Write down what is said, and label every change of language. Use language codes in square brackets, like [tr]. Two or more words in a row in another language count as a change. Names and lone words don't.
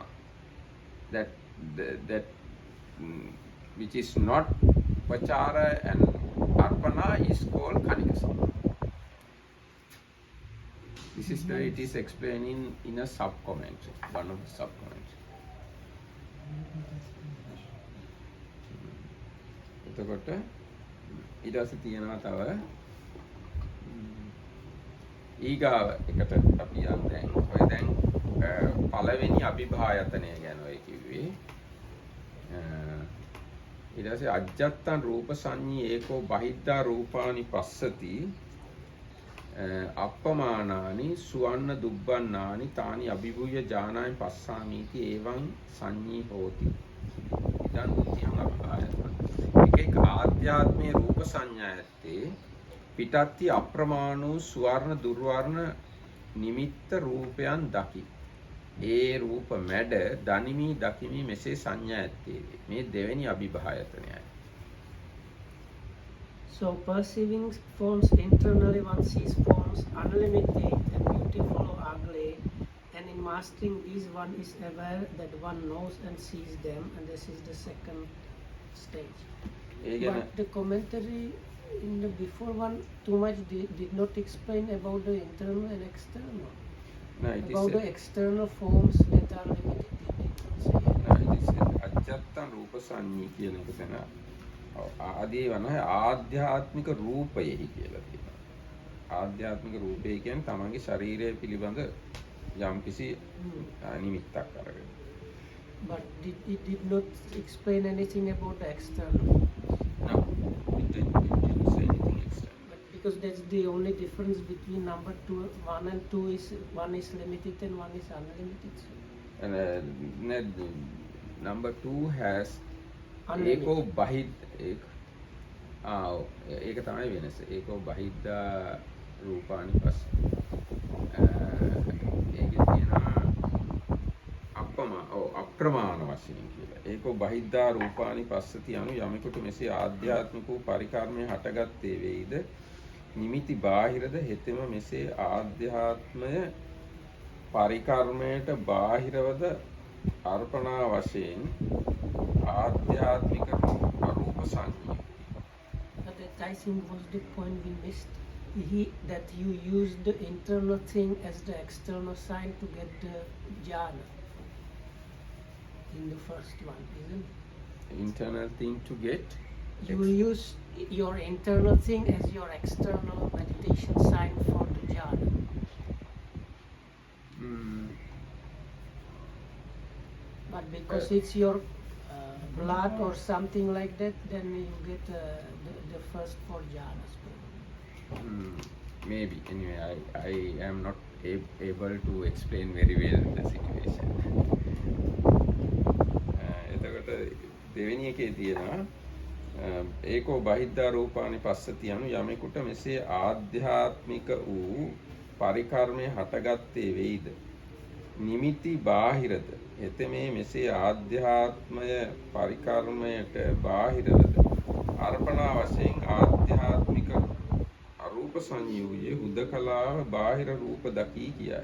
[en] That which is not upachara and arpana is called kanika samadhi. This is the it is explained in a sub commentary, one of the sub commentary. [si] එතකොට ඊට පස්සේ තියෙනවා තව ඊගාව එකට අපි යන් දැන් ඔය දැන් පළවෙනි අභිභායතනය ගැන ඔය කිව්වේ ඊට පස්සේ [pi] අජ්ජත්තං රූප සංඤී ඒකෝ බහිද්ධා රූපානි පස්සති අප්පමානානි සුවන්න දුබ්බන්නානි තානි අභිභූය ඥානාය පස්සාමීති එවං සංඤී හෝති ඉදන් උත්‍යං අභිභායතන [si] එක ආධ්‍යාත්මයේ රූප සංඥා ඇත්තේ පිටත්ති අප්‍රමාණ වූ සුවර්ණ දුර්වර්ණ නිමිත්ත රූපයන් දකි. ඒ රූප මැඩ දනිමි දකිමි මෙසේ සංඥා ඇත්තේ. මේ දෙවෙනි අභිභායතනයයි. [en] So perceiving forms internally, one sees forms unlimited and beautiful or ugly, and in mastering these, one is aware that one knows and sees them, and this is the second stage. But the commentary in the before one too much did not explain about the internal and external. No, it About is the external forms that are limited. [pi] අජ්ජත්තං රූප සංඤී [si] කියන එක තැන ආදී වන ආධ්‍යාත්මික රූපයෙහි කියලා කියනවා. ආධ්‍යාත්මික රූපය කියන්නේ තමන්ගේ ශරීරය පිළිබඳ යම්කිසි නිමිත්තක් අරගෙන. [en] But it did not explain anything about the external. No, it didn't say anything external. But because that's the only difference between number 1 and 2 is one is limited and one is unlimited. And number 2 has Unlimited. [pi] ඒකෝ බහිද්ද [si] ඒක තමයි වෙනස. [pi] ඒකෝ බහිද්දා රූපානි පස්ස. [si] ඒකේ තියෙනවා අප්‍රමාණ වශයෙන් කියලා. [pi] ඒකෝ බහිද්දා රූපානි පස්සති [si] anu යමෙකුට මෙසේ ආධ්‍යාත්මික වූ පරිකර්මය හටගත්තේ වේයිද නිමිති බාහිරද හෙතෙම මෙසේ ආධ්‍යාත්මය පරිකර්මයට බාහිරවද අර්පණා වශයෙන් ආධ්‍යාත්මික රූප සංඥා. [en] But that I think was the point we missed. That you use the internal thing as the external sign to get the jhana. In the first one, isn't it? Internal thing to get. You use your internal thing as your external meditation sign for the jhana. But because it's your blood or something like that, then you get the first 4 jhanas. Maybe. Anyway, I am not able to explain very well the situation. [si] එතකොට දෙවෙනි එකේ තියෙනවා [pi] ඒකෝ බහිද්ධා රූපානි පස්සති [si] anu යමෙකුට මෙසේ ආධ්‍යාත්මික වූ පරිකර්මය හටගත්තේ වෙයිද නිමිති බාහිරද එතෙමේ මෙසේ ආධ්‍යාත්මය පරිකර්මයට බාහිරවද අර්පණා වශයෙන් ආධ්‍යාත්මික සංයෝගයේ හුදකලාව බාහිර රූප දකී කියයි.